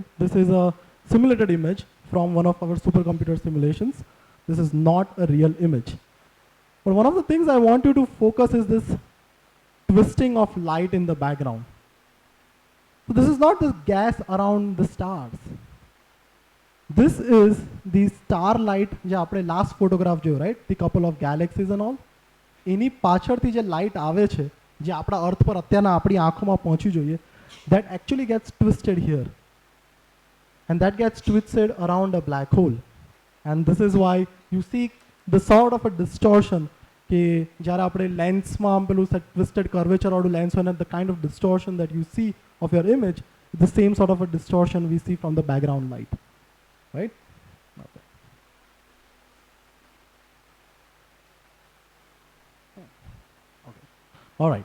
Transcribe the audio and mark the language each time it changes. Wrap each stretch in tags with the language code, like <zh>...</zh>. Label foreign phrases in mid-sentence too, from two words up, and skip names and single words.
<en>This is a simulated image from one of our supercomputer simulations. This is not a real image. But one of the things I want you to focus is this twisting of light in the background. So this is not the gas around the stars. This is the starlight,</en> <gu>જે આપણે</gu> <en>last photograph</en> <gu>જોયો, right?</gu> <en>The couple of galaxies and all.</en> <gu>એની પાછળથી જે light આવે છે, જે આપણા અર્થ પર અત્યારના આપણી આંખોમાં પહોંચી જોઈએ,</gu> <en>that actually gets twisted here. And that gets twisted around a black hole. And this is why you see the sort of a distortion</en> <gu>કે જ્યારે આપણે લેન્સમાં પેલું</gu> <en>twisted curvature</en> <gu>વાળું lens હોય,</gu> <en>the kind of distortion that you see of your image is the same sort of a distortion we see from the background light. Right? Okay. Okay. All right.</en>